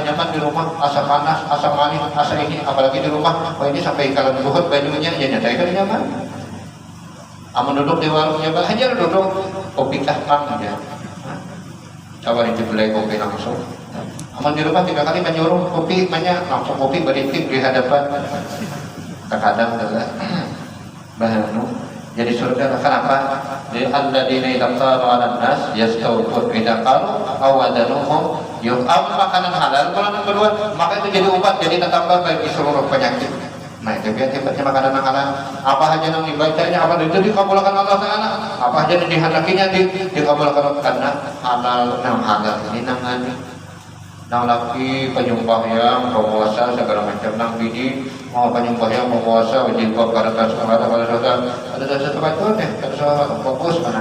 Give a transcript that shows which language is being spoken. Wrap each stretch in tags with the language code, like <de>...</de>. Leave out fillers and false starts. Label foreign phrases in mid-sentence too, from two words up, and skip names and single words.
<bjn>nyaman di rumah asa panas asa manis asa ini apalagi di rumah ini sampai kalau luhut bajunya ya nyata kada nyaman aman duduk di warungnya hajar duduk kopi kahmang aja coba dibeli kopi langsung aman di rumah 3 kali menyuruh kopi banyak langsung kopi beritik di hadapan terkadang adalah bahanu Jadi surga kenapa?</bjn> <ar>الذين إذا قالوا على الناس يستوفون إذا قالوا أو وزنوهم</ar> <bjn>makanan halal. Kalau yang kedua, maka itu jadi obat, jadi tambah bagi seluruh penyakit. Nah itu biar makanan yang halal. Apa aja yang dibacanya, apa itu dikabulkan Allah Taala. Apa aja yang dihendakinya dikabulkan karena halal. Nah halal ini nangani. Nang laki penyembahyang, penguasa segala macam nang bini mau penyembahyang, penguasa jilbab pada ada satu batu deh, ada fokus mana?</bjn>